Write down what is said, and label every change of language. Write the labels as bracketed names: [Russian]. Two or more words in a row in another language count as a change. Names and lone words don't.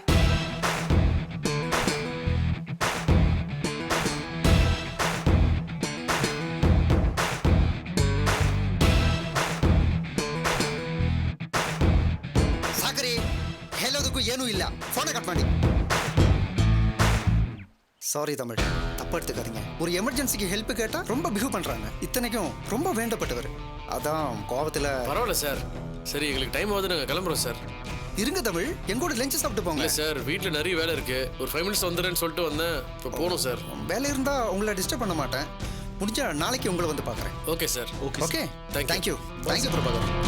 [Kannada] ಸಾಕ್ರಿ, ಹೇಳೋದಕ್ಕೂ ಏನೂ ಇಲ್ಲ. ಫೋನ್ ಕಟ್ ಮಾಡಿ. [Tamil] சாரி தமிழ், தப்பா எடுத்துக்காதீங்க. ஒரு எமர்ஜென்சிக்கு ஹெல்ப் கேட்டா ரொம்ப பிஹேவ் பண்றாங்க. இத்தனைக்கும் ரொம்ப வேண்டப்பட்டவர். அதான் கோவத்துல. பரவாயில்ல சார். சரி, எங்களுக்கு டைம் ஆகுது, நாங்கள் கிளம்புறோம் சார். இருங்க தமிழ், எங்கூட லஞ்ச் சாப்பிட்டு போங்க. இல்லை சார், வீட்டில் நிறைய வேலை இருக்கு. ஒரு 5 minutes வந்துடுறேன்னு சொல்லிட்டு வந்தேன். இப்போ போகணும் சார். வேலை இருந்தா உங்களை டிஸ்டர்ப் பண்ண மாட்டேன். முடிஞ்சா நாளைக்கு உங்களை வந்து பார்க்குறேன். [English] okay sir. [Tamil] ஓகே, [English] Thank you. thank you. thank you பிரபாகர்.